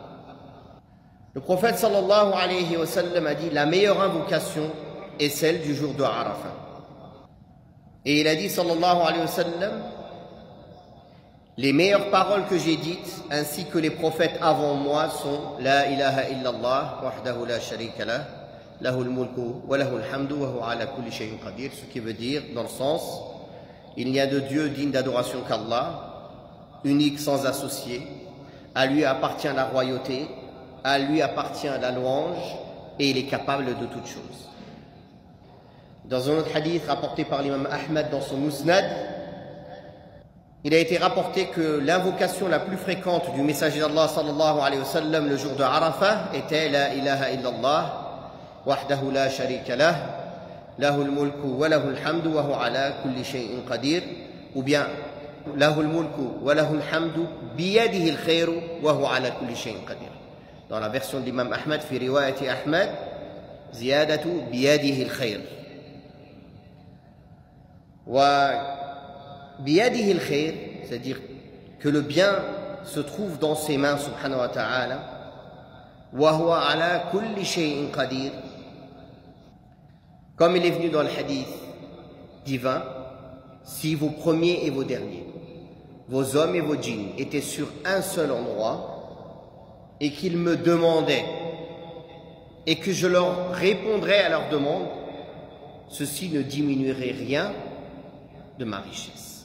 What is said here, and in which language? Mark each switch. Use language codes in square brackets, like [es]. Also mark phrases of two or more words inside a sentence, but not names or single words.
[fr] Le prophète [ar] صلى الله عليه وسلم [fr] a dit la meilleure invocation est celle du jour de Arafat. Et il a dit [ar] صلى الله عليه وسلم [fr] les meilleures paroles que j'ai dites ainsi que les prophètes avant moi sont [ar] لا إله إلا الله وحده لا شريك له له الملك وله الحمد وهو على كل شيء قدير, [fr] ce qui veut dire dans le sens il n'y a de Dieu digne d'adoration qu'Allah, unique sans associé, à lui appartient la royauté, à lui appartient la louange et il est capable de toutes choses. Dans un autre hadith rapporté par l'imam Ahmad dans son Musnad, il a été rapporté que l'invocation la plus fréquente du messager d'Allah [ar] صلى الله عليه وسلم [fr] le jour de Arafat était [ar] لا إله إلا الله وحده لا شريك له له الملك وله الحمد وهو على كل شيء قدير, [fr] ou bien [ar] له الملك وله الحمد بيده الخير وهو على كل شيء قدير. [fr] Dans la version de l'imam Ahmad [ar] في رواية أحمد زيادة بيده الخير وبيده الخير, [fr] c'est-à-dire que le bien se trouve dans ses mains [ar] سبحانه وتعالى وهو على كل شيء قدير, [fr] comme il est venu dans le hadith divin, si vos premiers et vos derniers, vos hommes et vos djinns étaient sur un seul endroit et qu'ils me demandaient et que je leur répondrais à leur demande, ceci ne diminuerait rien de ma richesse.